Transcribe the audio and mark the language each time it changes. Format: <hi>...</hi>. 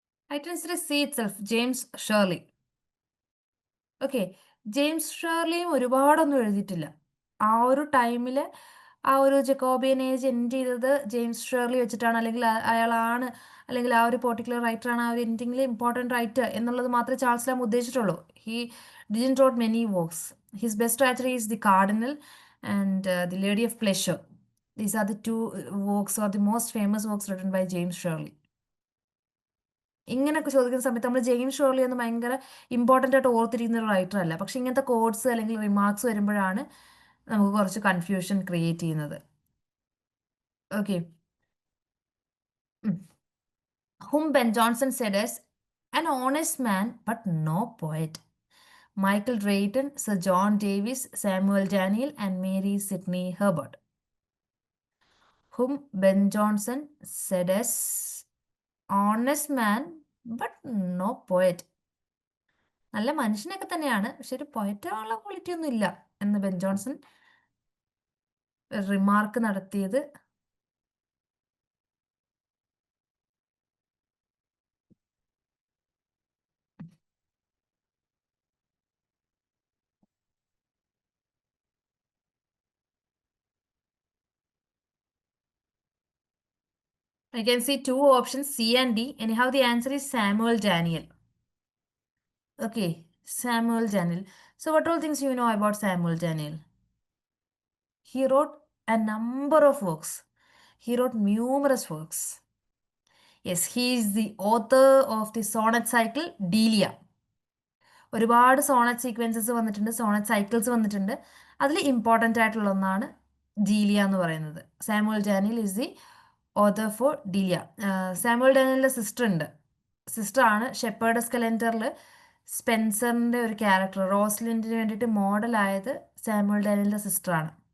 <en>I can say itself, James Shirley.</en> <ml>Okay, James ഷേർലിയും ഒരുപാടൊന്നും എഴുതിയിട്ടില്ല. ആ ഒരു ടൈമിൽ ആ ഒരു ജക്കോബിയൻ ഏജ് എൻഡ് ചെയ്തത് ജെയിംസ് ഷേർലി വെച്ചിട്ടാണ്, അല്ലെങ്കിൽ അയാളാണ്, അല്ലെങ്കിൽ ആ ഒരു പെർട്ടിക്കുലർ റൈറ്ററാണ് ആ ഒരു എൻഡിങ്ങിൽ ഇമ്പോർട്ടൻറ്റ് റൈറ്റർ എന്നുള്ളത് മാത്രമേ Charles Lam ഉദ്ദേശിച്ചിട്ടുള്ളൂ.</ml> <en>He didn't wrote many works. His best writer is the Cardinal and the Lady of Pleasure. These are the two works or the most famous works written by James Shirley.</en> <ml>ഇങ്ങനെയൊക്കെ ചോദിക്കുന്ന സമയത്ത് നമ്മൾ James Shirley ഒന്ന് ഭയങ്കര important ആയിട്ട് ഓർത്തിരിക്കുന്ന ഒരു writer അല്ല. പക്ഷെ ഇങ്ങനത്തെ കോഡ്സ് അല്ലെങ്കിൽ റിമാർക്സ് വരുമ്പോഴാണ് നമുക്ക് കുറച്ച് കൺഫ്യൂഷൻ ക്രിയേറ്റ് ചെയ്യുന്നത്.</ml> <en>Okay, whom Ben Jonson said as an honest man but no poet. Michael Drayton, Sir John Davies, Samuel Daniel, and Mary Sidney Herbert. Whom Ben Jonson said as honest man but no poet.</en> <ml>നല്ല മനുഷ്യനൊക്കെ തന്നെയാണ്, പക്ഷെ ഒരു പൊയറ്റുള്ള quality ഒന്നും ഇല്ല എന്ന് Ben Johnson remark നടത്തിയത്.</ml> <en>I can see two options, C and D. Anyhow, the answer is Samuel Daniel. Okay, Samuel Daniel. So, what all things you know about Samuel Daniel? He wrote a number of works. He wrote numerous works. Yes, he is the author of the sonnet cycle Delia.</en> <ml>ഒരുപാട് Sonet sequences വന്നിട്ടുണ്ട്, Sonet cycles വന്നിട്ടുണ്ട്. അതിൽ important ആയിട്ടുള്ള ഒന്നാണ് ഡീലിയ എന്ന് പറയുന്നത്.</ml> <en>Samuel Daniel is the author for Delia.</en> <ml>Samuel ഡാനിയലിൻ്റെ sister ഉണ്ട്. സിസ്റ്ററാണ് ഷെപ്പേർഡസ് കലണ്ടറിൽ സ്പെൻസറിൻ്റെ ഒരു ക്യാരക്ടർ റോസ്ലിൻഡിന് വേണ്ടിയിട്ട് മോഡലായത് സാമുവൽ ഡാനിയലിൻ്റെ സിസ്റ്ററാണ്.</ml>